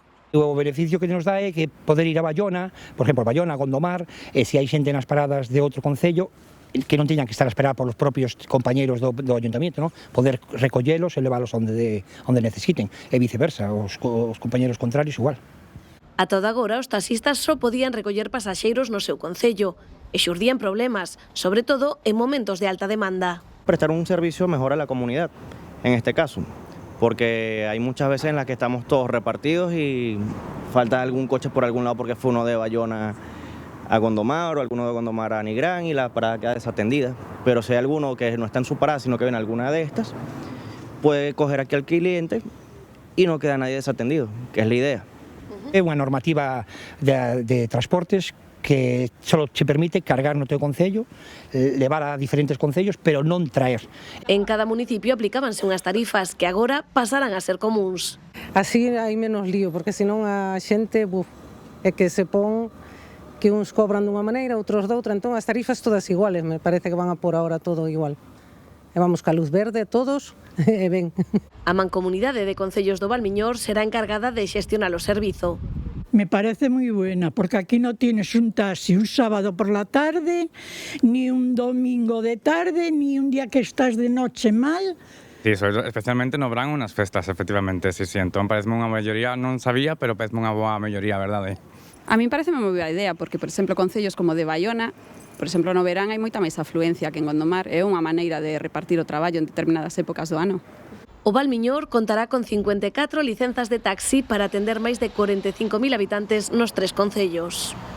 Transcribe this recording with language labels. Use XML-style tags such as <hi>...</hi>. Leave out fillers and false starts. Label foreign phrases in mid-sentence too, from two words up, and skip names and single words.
<gl>O beneficio que nos dá é que poder ir a Baiona, por exemplo, Baiona, Gondomar, e se hai xente nas paradas de outro concello, que non teñan que estar a esperar polos propios compañeiros do ayuntamiento, ¿no? Poder recollelos e leválos onde necesiten, e viceversa, os compañeiros contrarios igual. A toda agora, os taxistas só podían recoller pasaxeiros no seu concello, e xurdían problemas, sobre todo en momentos de alta demanda.</gl> <es>Prestar un servicio mejor a la comunidad, en este caso, porque hay muchas veces en las que estamos todos repartidos y falta algún coche por algún lado porque fue uno de Baiona a Gondomar o alguno de Gondomar a Nigrán y la parada queda desatendida. Pero si hay alguno que no está en su parada, sino que viene alguna de estas, puede coger aquí al cliente y no queda nadie desatendido, que es la idea.</es> <gl>É unha normativa de transportes que só te permite cargar no teu concello, levar a diferentes concellos, pero non traer. En cada municipio aplicábanse unhas tarifas que agora pasarán a ser comuns. Así hai menos lío, porque senón a xente é que se pon que uns cobran dunha maneira, outros doutra, entón as tarifas todas iguales,</gl> <es>me parece que van a por ahora todo igual.</es> <gl>E vamos ca luz verde todos, e ben. A Mancomunidade de Concellos do Valmiñor será encargada de xestionar o servizo.</gl> <es>Me parece muy buena, porque aquí no tienes un taxi un sábado por la tarde, ni un domingo de tarde, ni un día que estás de noche mal.</es> <gl>Sí, especialmente no verán unas festas, efectivamente, sí, entón parece unha maioría, non sabía, pero parece unha boa maioría, verdade? A mí parece unha moi boa idea, porque, por exemplo, concellos como de Baiona, por exemplo, no verán hai moita máis afluencia que en Gondomar, é unha maneira de repartir o traballo en determinadas épocas do ano. O Valmiñor contará con 54 licenzas de taxi para atender máis de 45.000 habitantes nos 3 concellos.</gl>